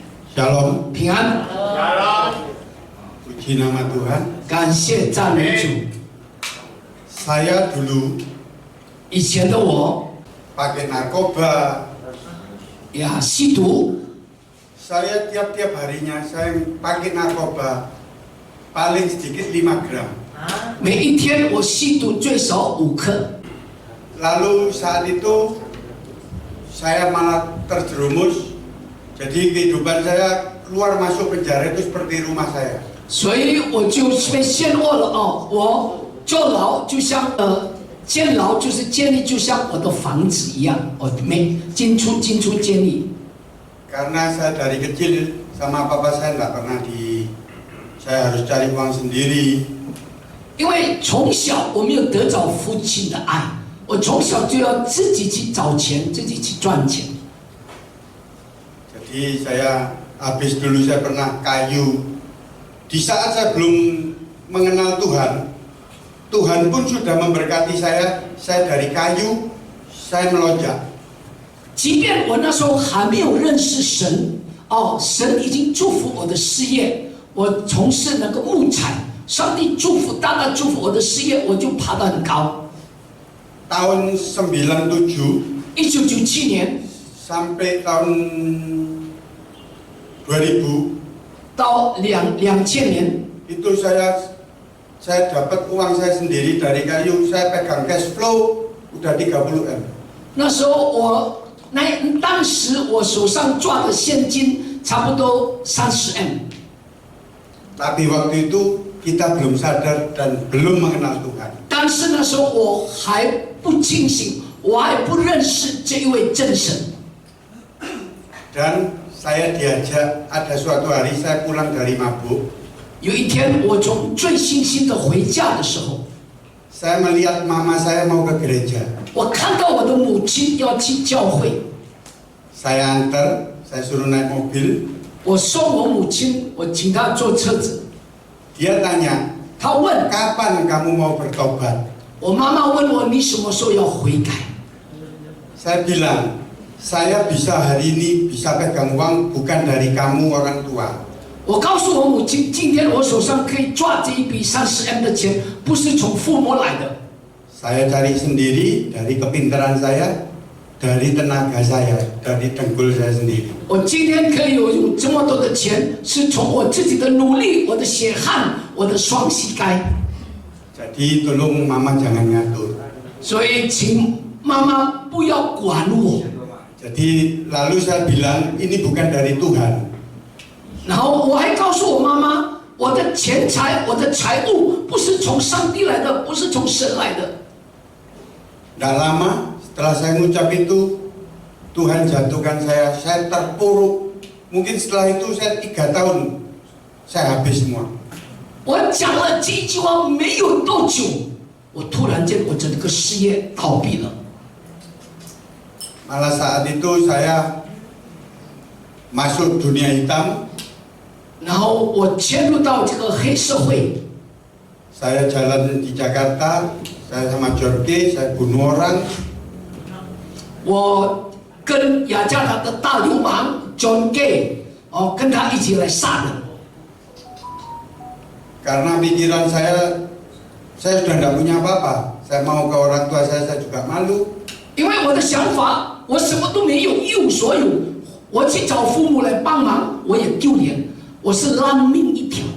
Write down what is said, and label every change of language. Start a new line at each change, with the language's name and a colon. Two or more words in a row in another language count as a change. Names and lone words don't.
Indonesian: Shalom，
Chinese: 平安，
Indonesian: puji nama Tuhan.
Chinese: 感谢赞美主。
Indonesian: Saya dulu
Chinese: 以前的我
Indonesian: pakai narkoba.
Chinese: 呀吸毒，
Indonesian: Saya tiap-tiap harinya saya pakai narkoba paling sedikit 5 gram.
Chinese: 每一天我吸毒最少5克。
Indonesian: Lalu saat itu saya malah terjerumus. Jadi kehidupan saya keluar masuk penjara itu seperti rumah saya.
Chinese: 所以我就被陷落了哦，我坐牢就像监牢就是监狱，就像我的房子一样，我没进出监狱。
Indonesian: Karena saya dari kecil sama papa saya nggak pernah saya harus cari uang sendiri.
Chinese: 因为从小我没有得着父亲的爱，我从小就要自己去找钱，自己去赚钱。
Indonesian: Jadi saya habis dulu saya pernah kayu. Di saat saya belum mengenal Tuhan, Tuhan pun sudah memberkati saya. Saya dari kayu, saya melonjak.
Chinese: 即便我那时候还没有认识神，哦，神已经祝福我的事业，我从事那个木材，上帝祝福，大大祝福我的事业，我就爬得很高。
Indonesian: Tahun 97
Chinese: 1997年
Indonesian: sampai tahun 2000
Chinese: 到2000年，
Indonesian: itu saya dapat uang saya sendiri dari kayu. Saya pegang
English: cash flow
Indonesian: udah 30 M.
Chinese: 那时候当时我手上抓的现金差不多30 M。
Indonesian: Tapi waktu itu kita belum sadar dan belum mengenal Tuhan.
Chinese: 但是那时候我还不清醒，我还不认识这一位真神。
Indonesian: Dan saya diajak, ada suatu hari saya pulang dari mabuk.
Chinese: 有一天我从醉醺醺的回家的时候，
Indonesian: Saya melihat mama saya mau ke gereja.
Chinese: 我看到我的母亲要去教会，
Indonesian: Saya antar, saya suruh naik mobil.
Chinese: 我送我母亲，我请她坐车子。
Indonesian: Dia tanya,
Chinese: 她问
Indonesian: kapan kamu mau bertobat?
Chinese: 我妈妈问我你什么时候要悔改？
Indonesian: Saya bilang, saya bisa hari ini bisa pegang uang bukan dari kamu orang tua.
Chinese: 我告诉我母亲，今天我手上可以抓这一笔30 M 的钱，不是从父母来的。
Indonesian: Saya cari sendiri dari kepintaran saya, dari tenaga saya, dari dengkul saya sendiri.
Chinese: 我今天可以有这么多的钱，是从我自己的努力、我的血汗、我的双膝盖。
Indonesian: Jadi tolong mama jangan ngatur.
Chinese: 所以，请妈妈不要管我。
Indonesian: Jadi lalu saya bilang ini bukan dari Tuhan.
Chinese: 然后我还告诉我妈妈，我的钱财、我的财物不是从上帝来的，不是从神来的。
Indonesian: Tidak lama setelah saya mengucap itu, Tuhan jatuhkan saya terpuruk. Mungkin setelah itu saya 3 tahun saya habis semua.
Chinese: 我讲了这一句话没有多久，我突然间我整个事业倒闭了。
Indonesian: Malah saat itu saya masuk dunia hitam.
Chinese: 然后我迁入到这个黑社会，
Indonesian: Saya jalan di Jakarta, saya sama Jorge, saya bunuh orang.
Chinese: 我跟雅加达的大流氓 John Gay 哦，跟他一起来杀人。
Indonesian: Karena pikiran saya sudah tidak punya apa-apa. Saya mau ke orang tua saya juga malu.
Chinese: 因为我的想法，我什么都没有，一无所有，我去找父母来帮忙，我也丢脸，我是烂命一条。